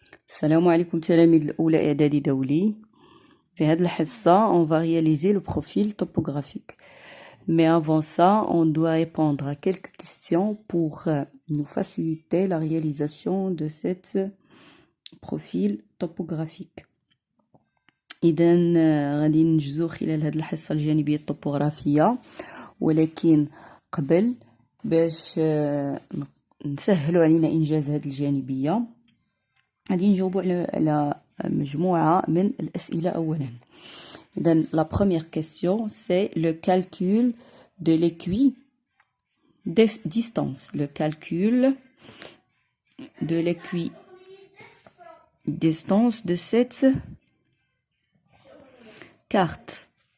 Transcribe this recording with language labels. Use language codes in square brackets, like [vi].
[ar] السلام عليكم تلاميذ الأولى إعدادي دولي. في هذه الحصة [fr] on va réaliser le profil topographique. Mais avant ça, on doit répondre à quelques questions pour nous faciliter la réalisation de cet profil topographique. [ar] إذا غادي نجزو خلال هذه الحصة الجانبية الطبوغرافية، ولكن قبل باش نسهلوا علينا إنجاز هذه الجانبية غادي نجاوبوا على مجموعة من الأسئلة أولا. [fr] إذن la première question c'est le calcul de l'équidistance. Le calcul de l'équidistance de cette carte.